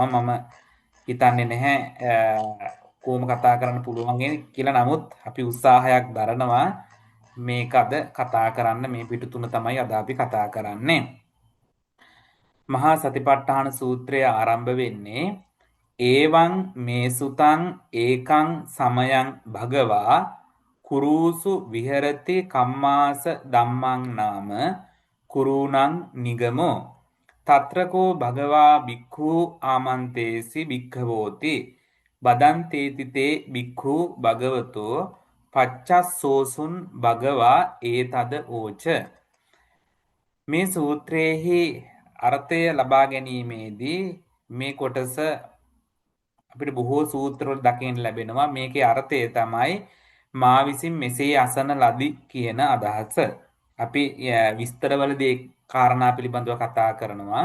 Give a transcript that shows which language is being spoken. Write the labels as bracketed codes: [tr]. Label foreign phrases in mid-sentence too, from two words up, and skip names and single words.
[si] මම හිතන්නේ නැහැ කොහොම කතා කරන්න පුළුවන් කියලා. නමුත් අපි උත්සාහයක් දරනවා මේක අද කතා කරන්න. මේ පිටු 3 තමයි අද අපි කතා කරන්නේ. මහා සතිපට්ඨාන සූත්‍රය ආරම්භ වෙන්නේ [pi] ඒවං මේසුතං ඒකං සමයං භගවා කුරුසු විහෙරති කම්මාස ධම්මං නාම කුරුණං නිගමෝ තත්‍රකෝ භගවා භික්ඛු ආමන්තේසි භික්ඛවෝති බදන්තේති තේ භික්ඛු භගවතෝ පච්චස්සෝසුන් භගවා ඒතද ඕච. [si] මේ සූත්‍රයේහි අර්ථය ලබා ගැනීමේදී මේ කොටස අපිට බොහෝ සූත්‍රවල දකින්න ලැබෙනවා. මේකේ අර්ථය තමයි මා විසින් මෙසේ අසන ලදි කියන අදහස. අපි විස්තරවලදී කාරණා පිළිබඳව කතා කරනවා.